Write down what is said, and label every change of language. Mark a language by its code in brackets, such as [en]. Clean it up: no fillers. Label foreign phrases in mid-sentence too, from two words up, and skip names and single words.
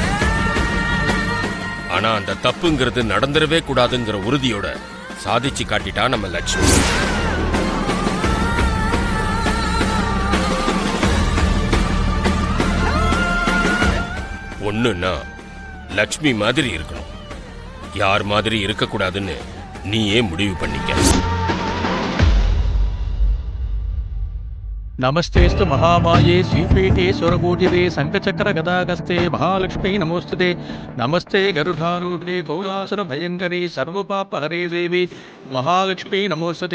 [ta] ஆனா அந்த தப்புங்கிறது நடந்துடவே கூடாதுங்கிற உறுதியோட சாதிச்சு காட்டிட்டா நம்ம லட்சுமி. ஒண்ணுன்னா லட்சுமி மாதிரி இருக்கணும், யார் மாதிரி இருக்கக்கூடாதுன்னு நீயே முடிவு பண்ணிக்க. [sa] नमस्तेस्तु महामाये श्रीपीठे स्वरकूटिरे शंखचक्र गदागस्ते महालक्ष्मी नमोस्तुते. नमस्ते गरुडारूढे गौरासुर भयंकरी सर्वपापहरे देवी महालक्ष्मी नमोस्तुते.